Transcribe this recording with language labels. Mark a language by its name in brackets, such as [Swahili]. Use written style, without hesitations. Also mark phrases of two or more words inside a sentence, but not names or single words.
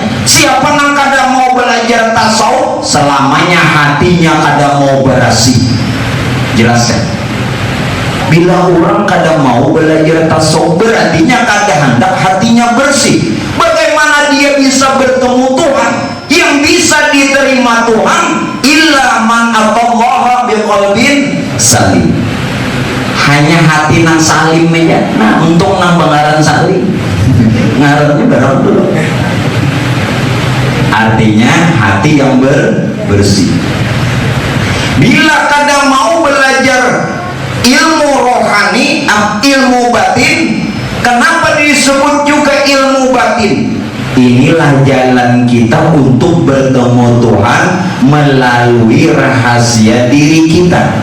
[Indonesian] Siapa yang kada mau belajar tasawuf, selamanya hatinya kada mau bersih. Jelaskan. Bila orang kada mau belajar tasawuf, berartinya kada hendak hatinya bersih. Bagaimana dia bisa bertemu Tuhan? Yang bisa diterima Tuhan [Arabic] illa man atallaha biqalbin salim. [Banjar] Hanya hati nang salim aja. Nah, untuk nang bangaran salim, ngarannya barang dulu. [Indonesian] Artinya hati yang bersih. Bila kada mau belajar ilmu rohani, ilmu batin, kenapa disebut juga ilmu batin? Inilah jalan kita untuk bertemu Tuhan melalui rahasia diri kita.